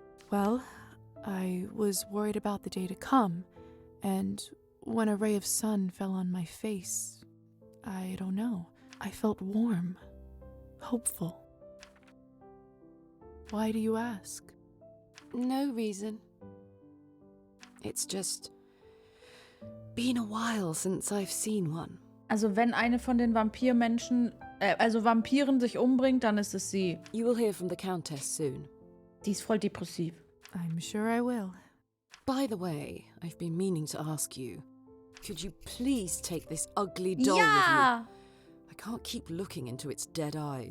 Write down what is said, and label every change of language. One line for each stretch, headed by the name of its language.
English: Well, I was worried about the day to come, and when a ray of sun fell on my face, I don't know, I felt warm, hopeful. Why do you ask? No reason. It's just been a while since I've seen one.
German: Also wenn eine von den Vampirmenschen, also Vampiren sich umbringt, dann ist es sie.
English: You will hear from the Countess soon.
German: Die ist voll depressiv.
English: I'm sure I will. By the way, I've been meaning to ask you, could you please take this ugly doll
German: Ja!
English: with you? I can't keep looking into its dead eyes.